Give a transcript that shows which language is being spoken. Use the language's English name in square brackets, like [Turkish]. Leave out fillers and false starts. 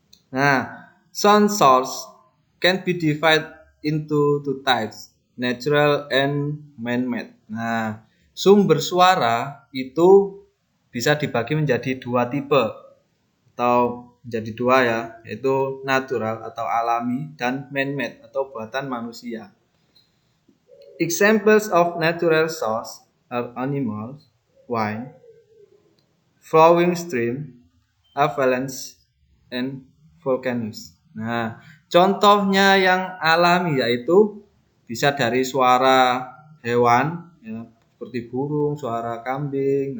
[English] Nah, sound source can be divided into 2 types, natural and man-made. [Indonesian] Nah, sumber suara itu bisa dibagi menjadi 2 tipe atau menjadi 2 ya, yaitu natural atau alami dan man-made atau buatan manusia. [English] Examples of natural source are animals, wind, flowing stream, avalanche, and volcanoes. [Indonesian] Nah, contohnya yang alami yaitu bisa dari suara hewan, ya, seperti burung, suara kambing.